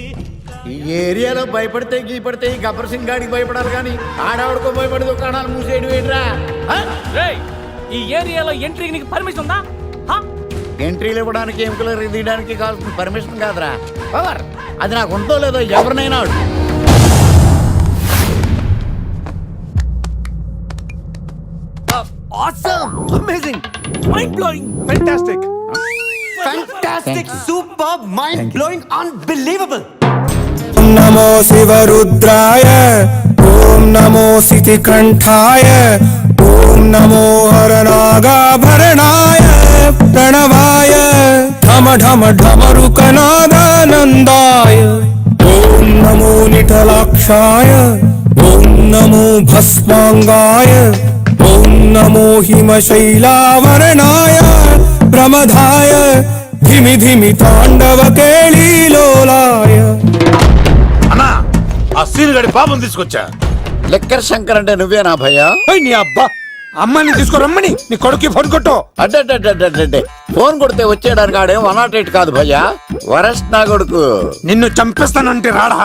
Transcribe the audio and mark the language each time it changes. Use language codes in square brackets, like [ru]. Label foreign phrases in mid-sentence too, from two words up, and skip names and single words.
[te] ఈ ఏరియాలో భయపడితే గీపడితే ఈ గబ్బర్ సింగ్ గాడికి భయపడాలి కానీ ఆడవాడికో భయపడి దుకాణాలు మూసేయడం ఏంట్రా? ఈ ఏరియాలో ఎంట్రీకి నీకు పర్మిషన్ ఉందా? ఎంట్రీలు ఇవ్వడానికి ఎముకలు తీయడానికి కావాల్సిన పర్మిషన్ కాదురా, పవర్. అది నాకు ఉందో లేదో ఎవరినైనా [en] Awesome! Amazing! Mind-blowing! Fantastic! Fantastic! Superb! Mind-blowing! Unbelievable! [sa] ॐ नमो शिवरुद्राय ॐ नमो शितिकण्ठाय ॐ नमो हरनागाभरणाय प्रणवाय धम धम डमरुकनादानन्दाय ॐ नमो निटलाक्षाय ॐ नमो भस्माङ्गाय ॐ नमो हिमशैलवर्णाय प्रमथाय धिमि धिमि ताण्डव केलिलोलाय. [te] అన్నా, ఆ సీన్ గడి పాపం తీసుకొచ్చా. లెక్కర్ శంకర్ అంటే నువ్వేనా భయ్యా? నీ అబ్బా అమ్మని తీసుకురమ్మని నీ కొడుకు ఫోన్ కొట్టు. అడ్డే ఫోన్ కొడితే వచ్చేయడానికి ఆడేం 108 కాదు భయ్యా, వరస్ట్ నా కొడుకు. నిన్ను చంపేస్తానంటే రాడా?